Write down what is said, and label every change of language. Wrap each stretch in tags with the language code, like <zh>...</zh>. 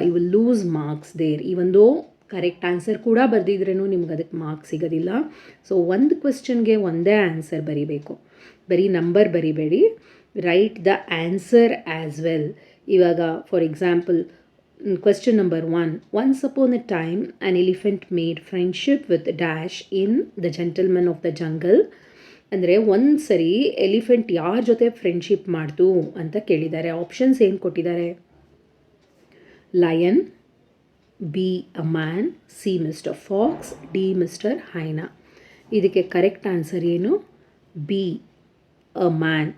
<en>You will lose marks there.</en> <kn>ಈ ಒಂದು correct answer ಕೂಡ ಬರೆದಿದ್ರೂ ನಿಮ್ಗೆ ಅದಕ್ಕೆ ಮಾರ್ಕ್ಸ್ ಸಿಗೋದಿಲ್ಲ. ಸೊ ಒಂದು ಕ್ವೆಶ್ಚನ್ಗೆ ಒಂದೇ ಆನ್ಸರ್ ಬರೀಬೇಕು. ಬರೀ number ಬರಿಬೇಡಿ,</kn> <en>Write the answer as well.</en> <kn>ಇವಾಗ</kn> <en>For example question number 1. Once upon a time, an elephant made friendship with Dash in The Gentleman of the Jungle.</en> <kn>ಅಂದರೆ ಒಂದು ಸರಿ ಎಲಿಫೆಂಟ್ ಯಾರ ಜೊತೆ ಫ್ರೆಂಡ್ಶಿಪ್ ಮಾಡ್ತು ಅಂತ ಕೇಳಿದ್ದಾರೆ. ಆಪ್ಷನ್ಸ್ ಏನು ಕೊಟ್ಟಿದ್ದಾರೆ? Lion, be a man, C mister fox, D mister ಹೈನಾ. ಇದಕ್ಕೆ ಕರೆಕ್ಟ್ ಆನ್ಸರ್ ಏನು? Be a man.</kn>